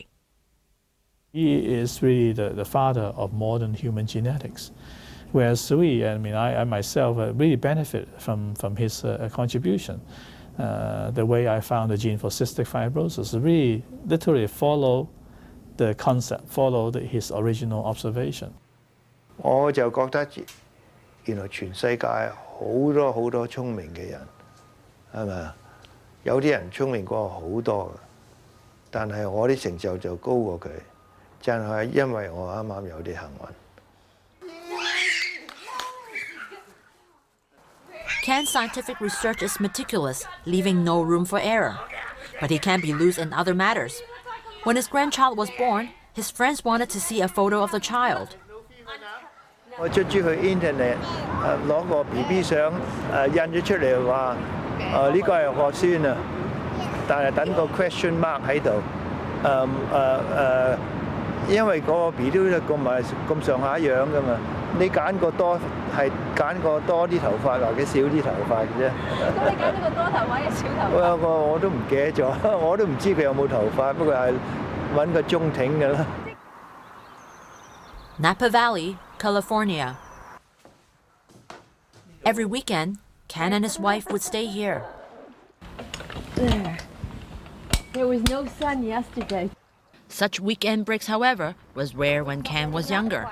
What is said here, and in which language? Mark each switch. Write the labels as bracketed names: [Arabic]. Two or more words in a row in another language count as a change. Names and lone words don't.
[English] He is really the father of modern human genetics. Whereas I myself really benefit from his contribution. The way I found the gene for cystic fibrosis really literally follow the concept, follow his original observation. [Cantonese] 我就覺得原來全世界好多聰明嘅人，係咪啊？有啲人聰明過我好多嘅，但係我啲成就就高過佢，就係因為我啱啱有啲幸運。 [English] Kan's scientific research is meticulous, leaving no room for error. But he can be loose in other matters. When his grandchild was born, his friends wanted to see a photo of the child. [Cantonese] 我出去 internet 攞個 BB 相印咗出嚟話呢個係我孫啊，但係等個 [English] question mark [Cantonese] 喺度因為個 BB 都咁上下樣㗎嘛，你揀個多係揀個多啲頭髮或者少啲頭髮嘅啫。咁你揀呢個多頭髮嘅少頭髮？我都唔記得咗，我都唔知佢有冇頭髮，不過係揾個中挺㗎啦。 [English] Napa Valley, California. Every weekend, Kan and his wife would stay here. There was no sun yesterday. Such weekend breaks, however, was rare when Kan was younger.